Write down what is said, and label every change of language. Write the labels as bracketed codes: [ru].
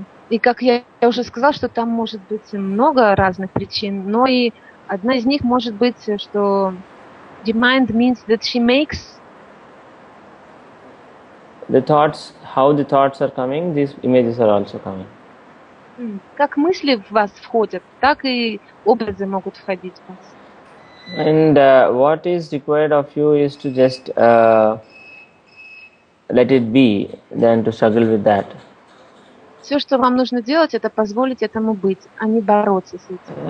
[ru] И как я уже сказала, что там может быть много разных причин, но и одна из них может быть, что [en] the mind means that she makes The thoughts, how the thoughts are coming, these images are also coming. [ru] Как мысли в вас входят, так и образы могут входить в вас. [en] And what is required of you is to just let it be, than to struggle with that. [ru] Все, что вам нужно делать, это позволить этому быть, а не бороться с этим.